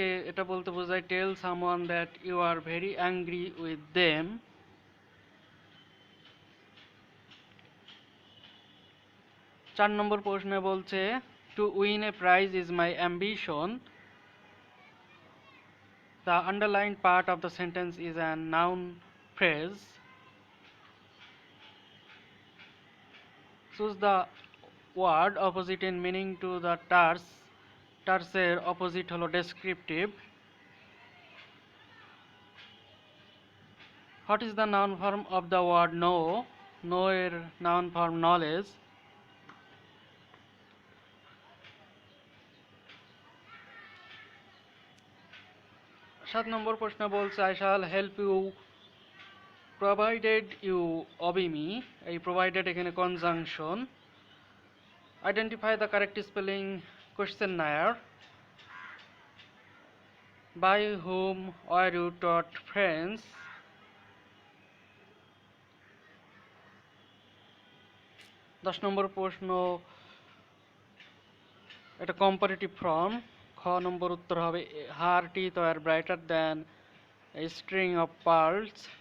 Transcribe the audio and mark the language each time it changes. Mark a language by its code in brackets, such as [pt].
[bn] এটা বলতে বোঝায় [en] Tell someone that you are very angry with them. [bn] 4 নম্বর প্রশ্নে বলছে [en] To win a prize is my ambition. The underlined part of the sentence is a noun phrase. Choose the word opposite in meaning to the terse. [bn] টার্সের opposite হলো descriptive. [en] What is the noun form of the word know? Know এর noun form knowledge. [bn] সাত নম্বর প্রশ্ন বলছে [en] I shall help you provided you obey me. [bn] এই provided এখানে conjunction. [en] Identify the correct spelling questionnaire. By whom were you taught French? [bn] দশ নম্বর প্রশ্ন, এটা comparative form. খ নম্বর উত্তর হবে [en] Her teeth are brighter than a string of pearls.